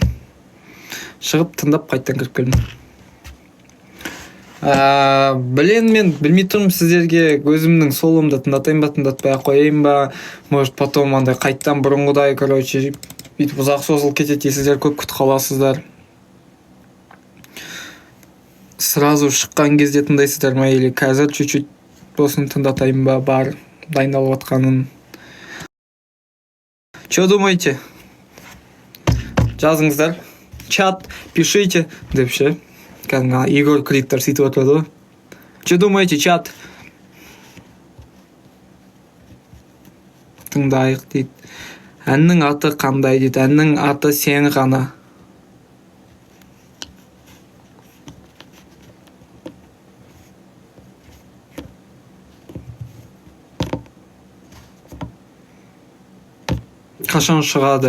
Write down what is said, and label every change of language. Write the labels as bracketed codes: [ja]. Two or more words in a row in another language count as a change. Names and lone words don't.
[kk] Шығып тыңдап қайттан кіріп келдім. Мен білмей тұрмын сіздерге өзімнің соломды тыңдатайын ба, тыңдатпай қойайын ба, [ru] может потом [kk] андай қайттан бұрынғыдай, короче, бүйтіп ұзақ созылып кетеді, сіздер көп күтіп қаласыздар. Сразу шыққан кезде тыңдайсыздар ма, или қазір чуть-чуть болсын тыңдатайын ба, бар дайындалып жатқанын. [ru] Что думаете? [kk] Жазыңыздар. [ru] Чат, пишите. [kk] Деп ше. Кәдімгі Егор Криттер сөйтіп отырады. [ru] Что думаете, чат? [kk] Тыңдайық дейді. Әннің аты қандай дейді. Әннің аты сен ғана. Қашан шығады?